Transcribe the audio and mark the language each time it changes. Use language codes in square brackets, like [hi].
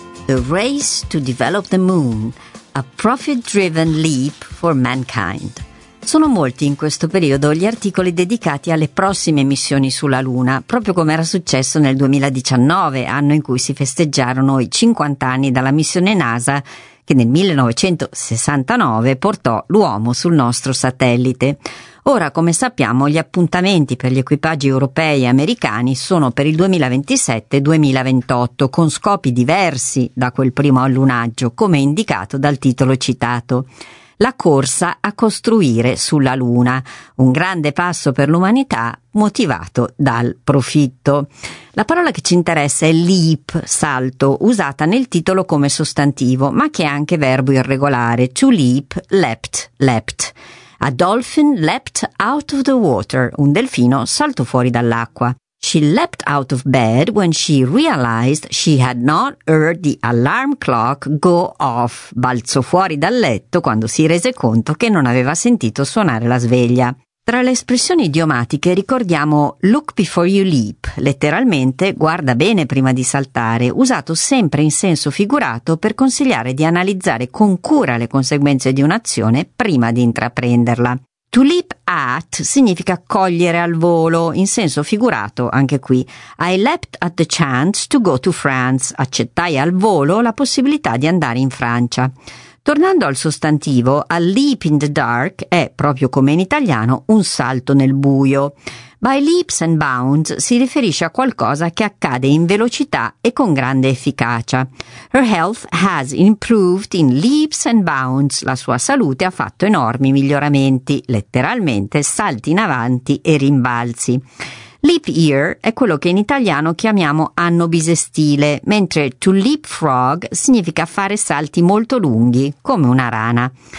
[en] The race to develop the moon, a profit-driven leap for mankind. [it] Sono molti in questo periodo gli articoli dedicati alle prossime missioni sulla Luna, proprio come era successo nel 2019, anno in cui si festeggiarono i 50 anni dalla missione NASA che nel 1969 portò l'uomo sul nostro satellite. Ora, come sappiamo, gli appuntamenti per gli equipaggi europei e americani sono per il 2027-2028, con scopi diversi da quel primo allunaggio, come indicato dal titolo citato. La corsa a costruire sulla Luna, un grande passo per l'umanità motivato dal profitto. La parola che ci interessa è leap, salto, usata nel titolo come sostantivo, ma che è anche verbo irregolare, to leap, leapt, leapt. [en] A dolphin leapt out of the water, [it] un delfino saltò fuori dall'acqua. [en] She leapt out of bed when she realized she had not heard the alarm clock go off. [it] Balzò fuori dal letto quando si rese conto che non aveva sentito suonare la sveglia. Tra le espressioni idiomatiche ricordiamo [en] look before you leap, [it] letteralmente guarda bene prima di saltare, usato sempre in senso figurato per consigliare di analizzare con cura le conseguenze di un'azione prima di intraprenderla. To leap at significa cogliere al volo, in senso figurato anche qui. [en] I leapt at the chance to go to France, [it] accettai al volo la possibilità di andare in Francia. Tornando al sostantivo, [en] a leap in the dark [it] è, proprio come in italiano, un salto nel buio. [en] By leaps and bounds [it] si riferisce a qualcosa che accade in velocità e con grande efficacia. [en] Her health has improved in leaps and bounds. [it] La sua salute ha fatto enormi miglioramenti, letteralmente salti in avanti e rimbalzi. Leap year è quello che in italiano chiamiamo anno bisestile, mentre to leapfrog significa fare salti molto lunghi, come una rana.